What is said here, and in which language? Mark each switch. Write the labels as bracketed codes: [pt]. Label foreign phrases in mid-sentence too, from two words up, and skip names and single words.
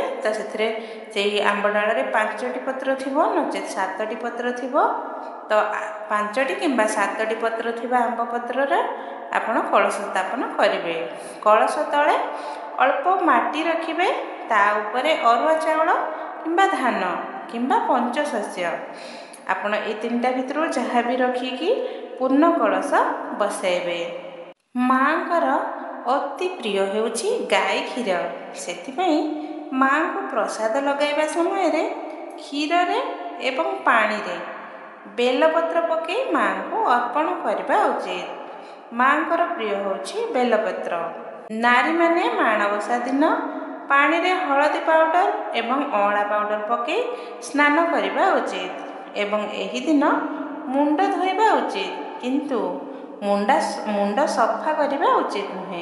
[or] ତ ସେଥିରେ ସେହି ଆମ୍ବ ଡାଳ ରେ 5ଟି ପତ୍ର ଥିବ ନଚେ 7ଟି ପତ୍ର ଥିବ, ତ 5ଟି କିମ୍ବା 7ଟି ପତ୍ର ଥିବା ଆମ୍ବ ପତ୍ର ରେ ଆପଣ କଳସ ସ୍ଥାପନ କରିବେ। କଳସ ତଳେ ଅଳ୍ପ ମାଟି ରଖିବେ, ତା ଉପରେ ଅରୁଆ ଚାଉଳ କିମ୍ବା ଧାନ କିମ୍ବା ପଞ୍ଚଶସ୍ୟ ଆପଣ ଏ ତିନିଟା ଭିତରୁ ଯାହା ଭି ରଖିକି ପୂର୍ଣ୍ଣ କଳସ ବସାଇବେ। ମାଙ୍କର ଅତି ପ୍ରିୟ ହେଉଛି ଗାଈ କ୍ଷୀର। ସେଥିପାଇଁ ମାଙ୍କୁ ପ୍ରସାଦ ଲଗାଇବା ସମୟ ରେ କ୍ଷୀର ରେ ଏବଂ ପାଣି ରେ ବେଲପତ୍ର ପକେଇ ମାଙ୍କୁ ଅର୍ପଣ କରିବା ଉଚିତ। ମାଙ୍କର ପ୍ରିୟ ହେଉଛି ବେଲପତ୍ର। ନାରୀ ମାନେ ମାଣବସା ଦିନ ପାଣି ରେ ହଳଦୀ ପାଉଡର ଏବଂ ଅଁଳା ପାଉଡର ପକେଇ ସ୍ନାନ କରିବା ଉଚିତ ଏବଂ ଏହି ଦିନ ମୁଣ୍ଡ ଧୋଇବା ଉଚିତ, କିନ୍ତୁ ମୁଣ୍ଡ ସଫା କରିବା ଉଚିତ ନୁହେଁ।